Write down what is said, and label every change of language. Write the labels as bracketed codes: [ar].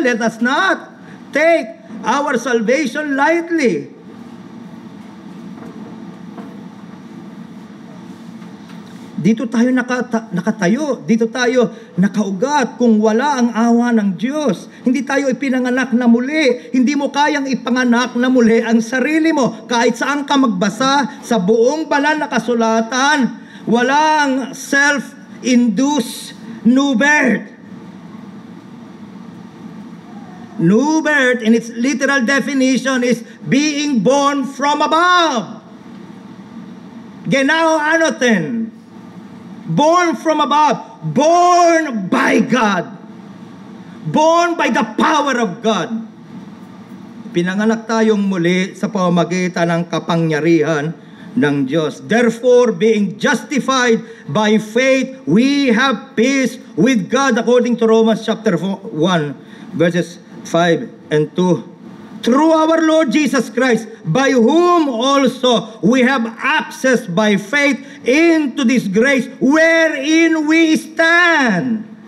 [en] Let us not take our salvation lightly. [tl] Dito tayo nakatayo, dito tayo nakaugat kung wala ang awa ng Diyos. Hindi tayo ipinanganak na muli. Hindi mo kayang ipanganak na muli ang sarili mo. Kahit saan ka magbasa sa buong banal na kasulatan, walang [en] self-induced new birth. New birth in its literal definition is being born from above. Genau anoten. Born from above. Born by God. born by the power of God. [tl] Pinanganak tayong muli sa pamamagitan ng kapangyarihan ng Diyos. [en] Therefore, being justified by faith, we have peace with God according to Romans chapter 1, verses 5 and 2. Through our Lord Jesus Christ, by whom also we have access by faith into this grace wherein we stand.